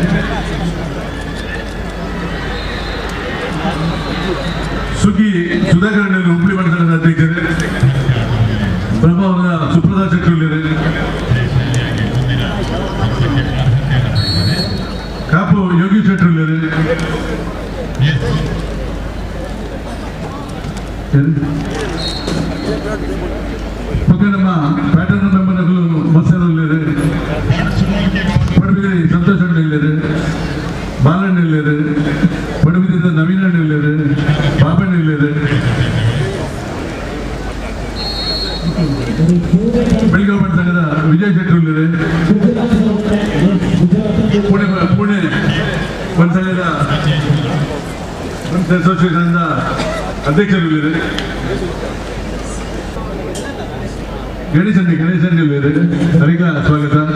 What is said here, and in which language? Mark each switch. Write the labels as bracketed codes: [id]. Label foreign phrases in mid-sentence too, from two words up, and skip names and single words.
[kn] ಸುಗ್ಗಿ ಸುಧಾಕರ್ ಹುಬ್ಳಿ ಬಣ ಸಂಘದ ಅಧ್ಯಕ್ಷರು, ಬ್ರಹ್ಮಾವರದ ಸುಪ್ರಸಾದ್ ಶೆಟ್ಟಿ, ಕಾಪು ಯೋಗಿ ಶೆಟ್ಟಿ, ಪಕ್ಕ ನಮ್ಮ ಪ್ಯಾಟರ್ನ್ ಮೆಂಬರ್ಗಳು ಮತ್ಸರಲ್ಲಿ, ಪಡುಬಿದ್ರಿ ಸಂತೋಷ್ ಅಣ್ಣ, ಬಾಲಣ್ಣ, ಪಡುಬಿದ್ರಿದ ನವೀನ್ ಅಣ್ಣ, ಬಾಬಣ್ಣ, ಬೆಳಗಾವಿ ಬಣ ಸಂಘದ ವಿಜಯ್ ಶೆಟ್ಟಿ, ಪುಣೆ ಬಣ ಸಂಘದ ಅಧ್ಯಕ್ಷರು, ಗಣೇಶನ್ನಿ ಅದಕ್ಕೆ ಸ್ವಾಗತ.